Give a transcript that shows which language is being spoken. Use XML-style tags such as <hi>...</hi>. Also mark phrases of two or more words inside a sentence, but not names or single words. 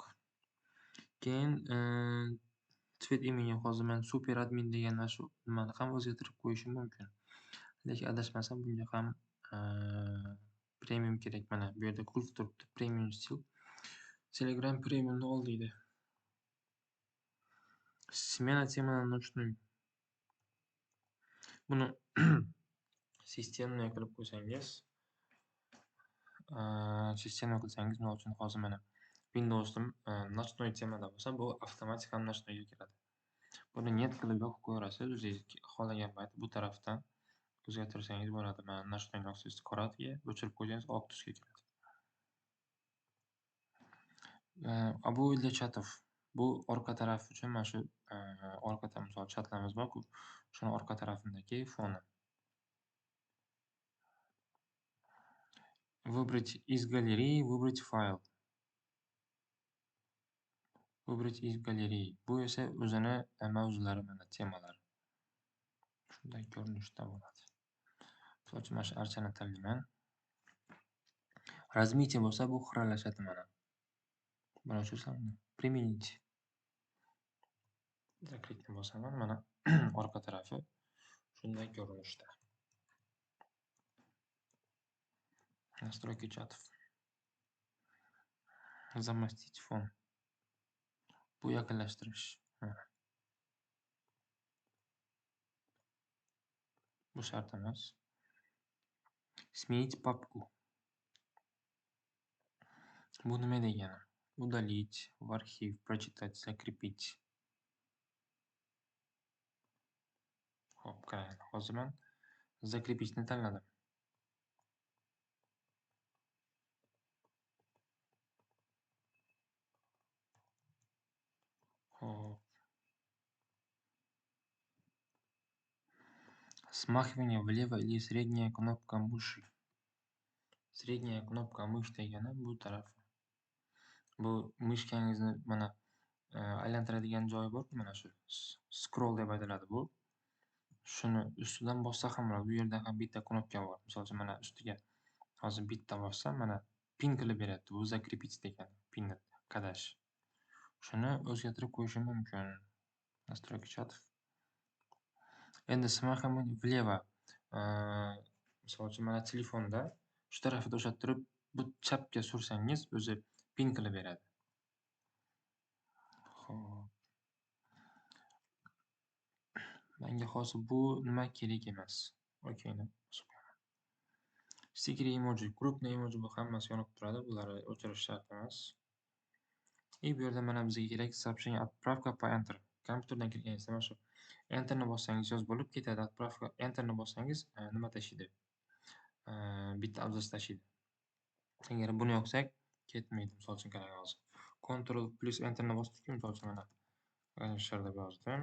<uz>Keyin</uz> <ru>цвет имени</ru> <uz>hozir men super admin degan mana shu nimani ham o'zgartirib qo'yishim mumkin. Lekin adashmasam bunga ham premium kerak. Mana bu yerda qulf turibdi. Premium stil. Telegram premiumni ol deydi.</uz> <ru>Smena темы на ночную.</ru> <uz>Buni sistemga qilib qo'ysangiz, misol uchun hozir mana Windows'im ночной temada bo'lsa, bu avtomatik ham ночнойga kiradi. Buni net qilib yopib qo'yasiz, o'zingiz xohlagan payt bu tarafdan o'zgartirsangiz bo'ladi. Mana ночной yoqsangiz qorasiga, o'chirib qo'ysangiz oq tusga kiradi.</uz> <ru>Bu для chatov.</ru> <uz>Bu orqa taraf uchun mana shu orqa taraf, misol chatlarimiz bor-ku, shuni orqa tarafidagi foni.</uz> <ru>Выбрать из галереи, выбрать файл. Выбрать из галереи.</ru> <uz>Bu esa o'zini mavzulari, mana temalar. Shunday ko'rinishda bo'ladi. Misol uchun mana shu archani tanlayman. Размытие bo'lsa, bu xiralashadi mana. Buni o'chirsammi? Применить. Zakritni bosaman, mana orqa tarafi shunday ko'rinishda.</uz> <ru>Настройки чатов. Замостить фон.</ru> <uz>Bu yaqinlashtirish. Bu shart emas.</uz> <ru>Сменить папку.</ru> <uz>Bu nima degani?</uz> <ru>Удалить, в архив, прочитать, закрепить.</ru> <uz>Hop, qarang. Hozir men закрепичni tanladim. Hop.</uz> <ru>Смахивание влево или средняя кнопка мыши. Средняя кнопка мышь</ru> <uz>degani bu taraf. Bu mishkangizni mana aylantiradigan joyi bor-ku, mana shu scroll deb aytiladi bu. Shuni ustidan bossa ham bo'ladi. Bu yerda ham bitta knopka bor. Misol uchun mana ustiga hozir bitta bossam, mana pin qilib beradi. Bu закрепить degani, pinni qadash. Shuni o'zgartirib qo'yishim mumkin.</uz> <ru>Настройки chatов. Endi смахивание влево.</ru> <uz>Misol uchun mana telefonda shu tarafida ushlab turib, bu chapga sursangiz, o'zi pin qilib beradi. Xo'p. Menga hozir bu nima kerak emas. Okeyni. Sticker emoji, крупный emoji bu hammasi yonib turadi. Bularni o'chirish shart emas. Bu yerda mana bizga kerak</uz> <ru>сообщение отправка по enter.</ru> <uz>Kompyuterdan kirganingizda mana shu enterni bossangiz yoz bo'lib ketadi. Отправка enterni bossangiz nima tashiydi? Bitta abzas tashiydi. Agar buni yoqsak, ketmaydi. Misol uchun qarang hozir. Ctrl plus enterni bosdik, misol uchun mana Alisher deb yozdim.</uz>